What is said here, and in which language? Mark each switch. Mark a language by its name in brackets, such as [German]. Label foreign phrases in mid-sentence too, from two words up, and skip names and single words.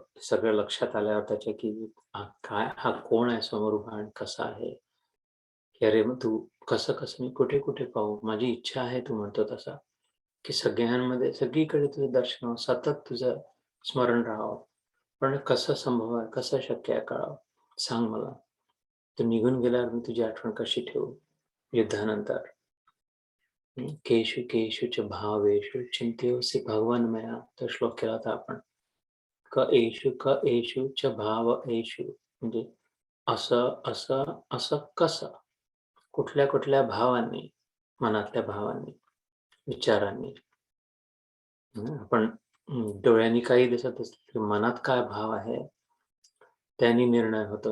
[Marathi] सगळं लक्षात आल्यावर त्याच्या की हा कोण आहे समोर उभा आणि कसा आहे, की अरे मग तू कसं मी कुठे कुठे पाहू, माझी इच्छा आहे तू म्हणतो तसा, की सगळ्यांमध्ये सगळीकडे तुझं दर्शन व्हावं, सतत तुझं स्मरण राहावं. पण कसं संभव आहे, कसं शक्य आहे कळावं, सांग मला. तू निघून गेल्यावर मी तुझी आठवण कशी ठेवू युद्धानंतर. [Sanskrit] केशु केशु च भावेषु चिंत्योऽसि भगवन्मया, [Marathi] तो श्लोक केला होता आपण. [Sanskrit] क एषु च भाव एषु, [Marathi] म्हणजे असं असं असं कसं, कुठल्या कुठल्या भावांनी, मनातल्या भावांनी, विचारांनी. आपण डोळ्यांनी काही दिसत असलं की मनात काय भाव आहे त्यांनी निर्णय होतो.